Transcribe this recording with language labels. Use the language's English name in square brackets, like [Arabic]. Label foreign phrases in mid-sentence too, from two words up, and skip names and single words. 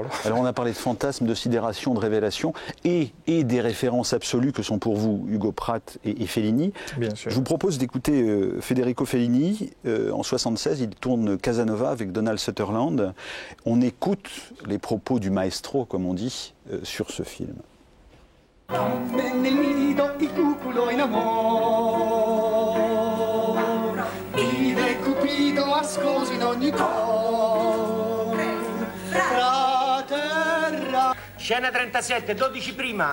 [French] Alors on a parlé de fantasme, de sidération, de révélation et des références absolues que sont pour vous Hugo Pratt et Fellini. Bien sûr. Je vous propose d'écouter Federico Fellini. En 1976, il tourne Casanova avec Donald Sutherland. On écoute les propos du maestro, comme on dit, sur ce film. [Italian] Ascosi in ogni cuore, fra terra. Scena 37, 12 prima.